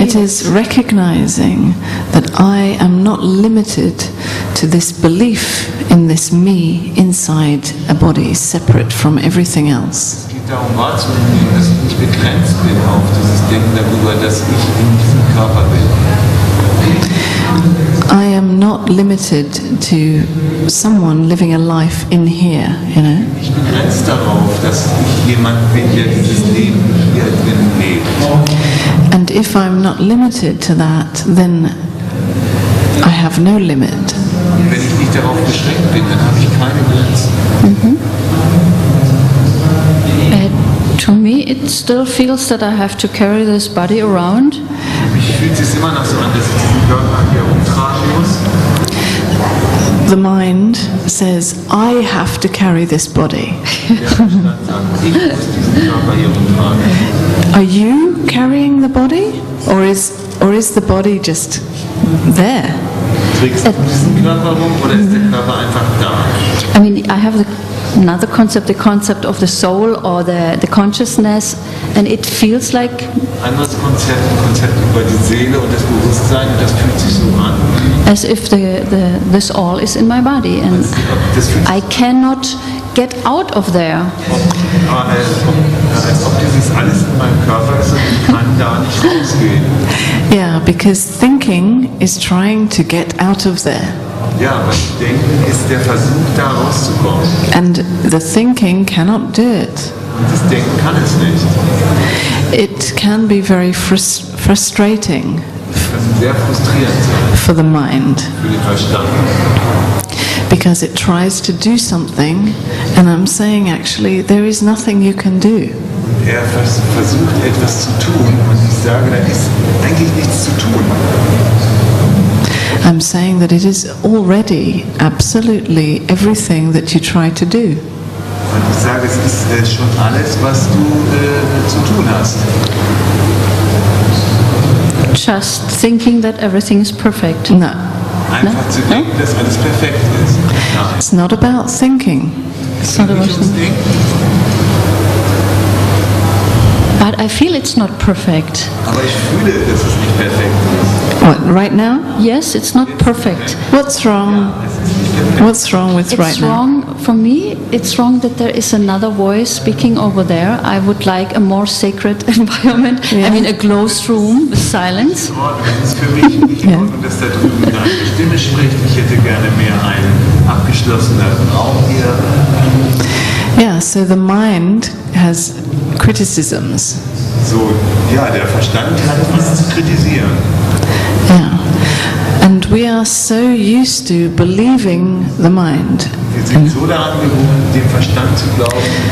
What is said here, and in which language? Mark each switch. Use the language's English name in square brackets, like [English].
[English] It is recognizing that I am not limited to this belief in this me inside a body, separate from everything else. [German] Es geht darum wahrzunehmen, dass ich nicht begrenzt bin auf dieses Denken darüber, dass ich in diesem Körper bin. [English] I am not limited to someone living a life in here, you know. [German] Ich begrenzt darauf, dass ich jemand bin, der dieses Leben hier drin lebt. [English] And if I'm not limited to that, then I have no limit. [German] Und wenn ich nicht darauf beschränkt bin, dann habe ich keine Grenzen. [English] To me, it still feels that I have to carry this body around. [German] Mich fühlt es immer noch so an, dass ich diesen Körper hier rumtragen muss. [English] The mind says, I have to carry this body. [German] Der Verstand sagt, ich muss diesen Körper hier rumtragen. [English] Are you carrying the body? Or is the body just there? [German] Trägst du diesen Körper rum oder ist der Körper einfach da? [English] I mean, I have another concept, the concept of the soul or the consciousness, and it feels like [German] Anderes Konzept, ein Konzept über die Seele und das Bewusstsein, und das fühlt sich so an. [English] as if this all is in my body, and [German] Das fühlt sich [English] I cannot get out of there. [German] als ob dieses alles in meinem Körper ist und ich kann da nicht rausgehen. [English] Yeah, because thinking is trying to get out of there. [German] Ja, weil Denken ist der Versuch, da rauszukommen. [English] And the thinking cannot do it. [German] Und das Denken kann es nicht. [English] It can be very frustrating [German] Das kann sehr frustrierend sein [English] for the mind [German] für den Verstand. [English] because it tries to do something, and I'm saying actually there is nothing you can do. [German] Er versucht etwas zu tun und ich sage, da ist eigentlich nichts zu tun. [English] I'm saying that it is already absolutely everything that you try to do. [German] Und ich sage, es ist schon alles, was du zu tun hast. [English] Just thinking that everything is perfect. No, [German] Einfach zu denken, dass alles perfekt ist. Nein, [English] it's not about thinking. [German] es geht nicht ums Denken. [English] But I feel it's not perfect. [German] Aber ich fühle, dass es nicht perfekt ist. [English] What, right now? Yes, it's not perfect. What's wrong? [German] Es ist nicht perfekt. [English] What's wrong with right It's now? wrong for me. It's wrong that there is another voice speaking over there. I would like a more sacred environment. Yeah. I mean, a closed room with silence. [German] In Ordnung. Es ist für mich nicht in Ordnung, dass da drüben eine andere Stimme spricht. Ich hätte gerne mehr einen abgeschlossenen Raum hier. [English] Yeah, so the mind has criticisms. [German] So, ja, der Verstand hat was zu kritisieren. [English] Yeah. And we are so used to believing the mind. [German] Wir sind so daran gewohnt, dem Verstand zu glauben.